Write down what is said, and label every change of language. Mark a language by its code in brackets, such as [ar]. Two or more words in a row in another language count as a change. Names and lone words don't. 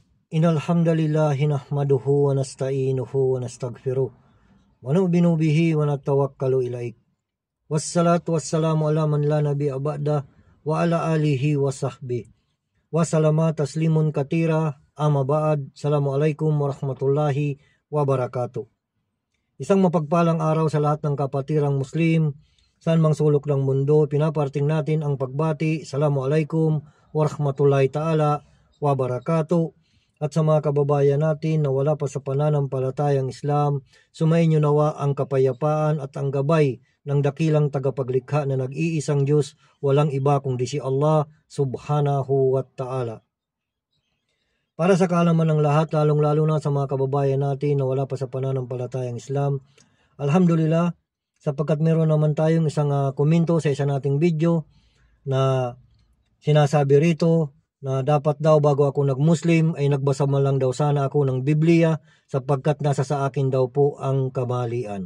[ar] إنّ نحمده ونستعينه ونستغفره ونؤمن به ونتوكل إليه. والصلاة والسلام على من لا نبي بعد وعلى آله وصحبه. وسلم تسليما كثيرا أما بعد. السلام عليكم ورحمة الله وبركاته. [tl] Isang mapagpalang araw sa lahat ng kapatirang Muslim saan mang sulok ng mundo. Pinaparting natin ang pagbati. [ar] السلام عليكم ورحمة الله تعالى وبركاته. [tl] At sa mga kababayan natin na wala pa sa pananampalatayang Islam, sumainyo nawa ang kapayapaan at ang gabay ng dakilang tagapaglikha na nag-iisang Diyos, walang iba kundi si Allah [ar] سبحانه وتعالى. [tl] Para sa kaalaman ng lahat, lalong-lalo na sa mga kababayan natin na wala pa sa pananampalatayang Islam, alhamdulillah, sapagkat meron naman tayong isang komento sa isa nating video na sinasabi rito na dapat daw bago ako nag-Muslim ay nagbasa man lang daw sana ako ng Biblia sapagkat nasa sa akin daw po ang kamalian.